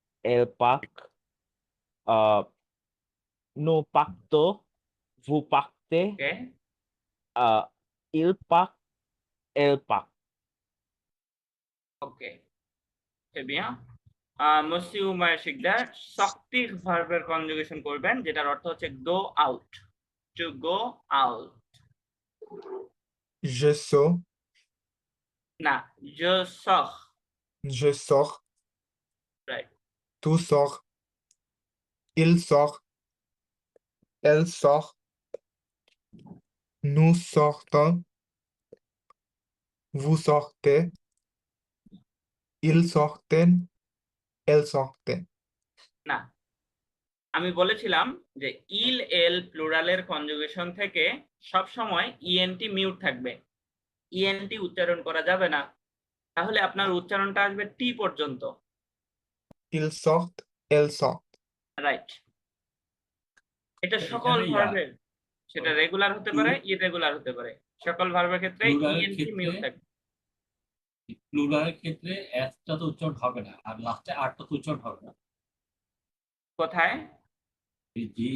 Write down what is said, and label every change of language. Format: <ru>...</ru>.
<fr>elle pac, nous pactons, vous pactez, ওকে, il pac, elle pac. ওকে, très bien।</fr> <bn>মসি উমায় শিকদার শক্তির ভার্বের conjugation করবেন, যেটার অর্থ হচ্ছে go out, to go out.</bn> <fr>Je sors, না, je sors। je sors,</fr> <en>Right.</en> <fr>tu sors, il sort, elle sort, nous sortons, vous sortez, ils sortent, elles sortent.</fr> <bn>না, আমি বলেছিলাম যে ইল এল প্লুরালের কনজুগেশন থেকে সব সময় ইএনটি মিউট থাকবে, ইএনটি উচ্চারণ করা যাবে না। তাহলে আপনার উচ্চারণটা আসবে টি পর্যন্ত।</bn> <fr>Ils sortent, elles sortent.</fr> <bn>Right. এটা সকল এখানে ভার্বের, সেটা রেগুলার হতে পারে, ইরেগুলার হতে পারে। সকল ভার্বের ক্ষেত্রে প্লুরালের ইএনটি ক্ষেত্রে মিউট থাকবে। প্লুরালের ক্ষেত্রে এসটা তো উচ্চারণ হবে না, আর লাস্টে আরটা তো উচ্চারণ হবে না। কোথায়? এই যে</bn>